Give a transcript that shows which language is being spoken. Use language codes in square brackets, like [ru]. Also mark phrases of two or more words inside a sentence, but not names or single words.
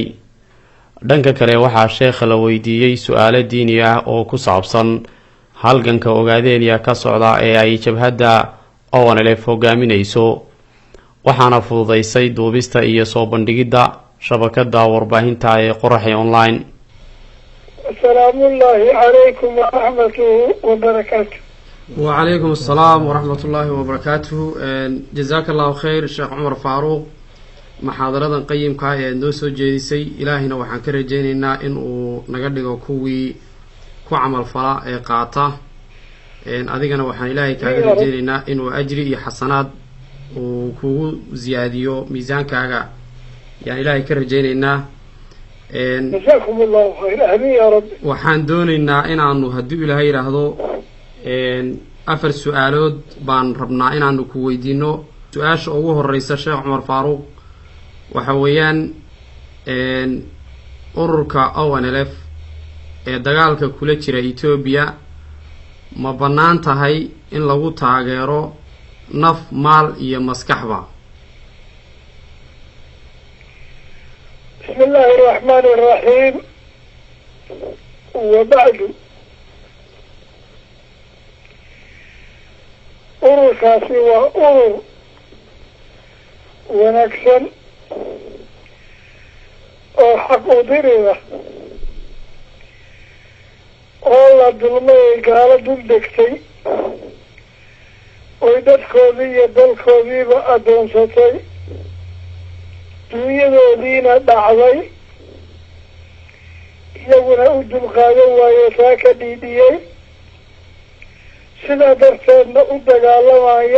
[so] dhanka kale waxaa sheekha la weydiiyay su'aalo diini ah oo ku saabsan halganka ogaadeenaya ka socda ee ay jabhadda ONLF hogaaminayso, waxaana fududeysay duubista iyo soo bandhigidda shabakada warbaahinta ee Qoraxi Online. [ar] السلام الله عليكم ورحمة وبركاته. وعليكم السلام ورحمة الله وبركاته. جزاك الله خير الشيخ عمر فاروق. محاضرة قيمة [so] ee noo soo jeedisay ilaahina waxaan ka rajeynaynaa in uu naga dhigo kuwii ku camal fala ee qaata. adigana waxaan ilaahay kaaga rajeynaynaa inuu ajri iyo xasanaad uu kugu ziyaadiyo miisaankaaga yaan ilaahay ka rajeynaynaa. [ar] جزاكم الله خير. آمين يا رب. [so] waxaan doonaynaa inaanu haddii ilaahay yiraahdo afar su'aalood baan rabnaa inaanu ku weydiino. su'aasha ugu horeysa Sheekh Cumar Faaruq waxa weeyaan ururka ONLF ee dagaalka kula jira Ethiopia ma bannaan tahay in lagu taageero naf, maal iyo maskaxba? [ar] بسم الله الرحمن الرحيم. [so] وبعد ururkaasi waa urur wanaagsan oo xaq u dirida oo la dulmay gaalo dul degtay oy dadkoodii iyo dalkoodiiba adoonsatay, dunyadoodiina dhacday, iyaguna u dulqaadan waaye taa ka dhiidhiyey, sidaa darteedna u dagaalamaya.